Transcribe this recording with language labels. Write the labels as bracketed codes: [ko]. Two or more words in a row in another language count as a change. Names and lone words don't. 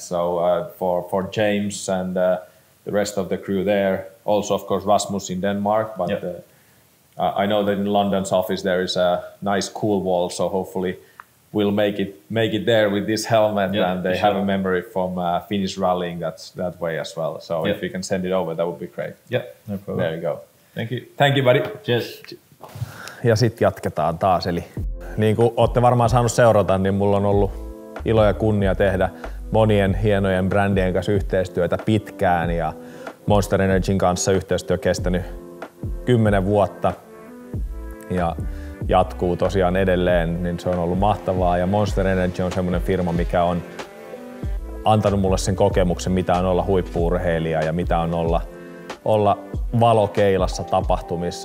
[en] So for James and the rest of the crew there, also of course Rasmus in Denmark, but I know that in London's office there is a nice cool wall, so hopefully we'll make it there with this helmet, and they have a memory from Finnish rallying that way as well. So if you can send it over, that would be great. Yeah, no problem. There you go. Thank you. Thank you, buddy. Cheers. [fi] Ja sitten jatketaan taas. Eli niin kuin olette varmaan saanut seurata, niin mulla on ollut ilo ja kunnia tehdä monien hienojen brändien kanssa yhteistyötä pitkään ja Monster Energyn kanssa yhteistyö kestänyt 10 vuotta ja jatkuu tosiaan edelleen, niin se on ollut mahtavaa ja Monster Energy on semmoinen firma, mikä on antanut mulle sen kokemuksen, mitä on olla huippu-urheilija ja mitä on olla valokeilassa tapahtumissa.